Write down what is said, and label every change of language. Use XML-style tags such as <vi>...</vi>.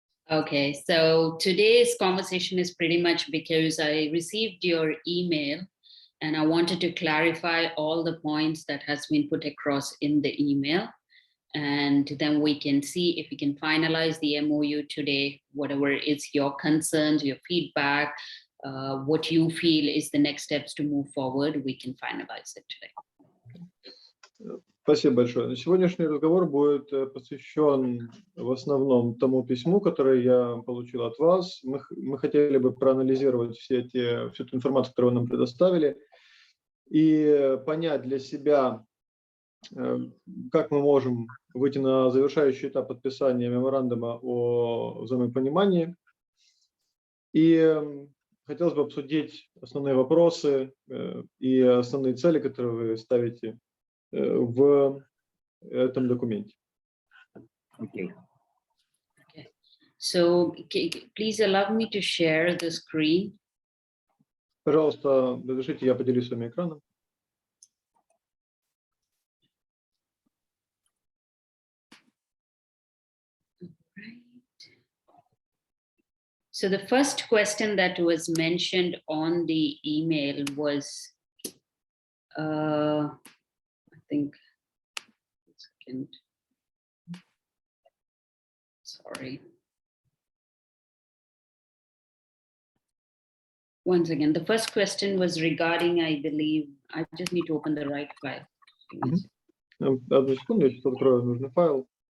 <en>Okay, so today's conversation is pretty much because I received your email and I wanted to clarify all the points that has been put across in the email. And then we can see if we can finalize the MOU today, whatever is your concerns, your feedback, what you feel is the next steps to move forward, we can finalize it today.</en> <ru>Спасибо большое. Сегодняшний разговор будет посвящен в основном тому письму, которое я получил от вас. Мы хотели бы проанализировать всю эту информацию, которую вы нам предоставили, и понять для себя, как мы можем выйти на завершающий этап подписания меморандума о взаимопонимании. И хотелось бы обсудить основные вопросы и основные цели, которые вы ставите в этом документе.</ru> <en>Okay. So please allow me to share the screen.</en> <ru>Пожалуйста, разрешите, я поделюсь своим экраном.</ru> <en>So the first question that was mentioned on the email was, I think, sorry. Once again, the first question was regarding, I believe, I just need to open the right file.</en> <ru>Одну секунду, я сейчас открою нужный файл.</ru>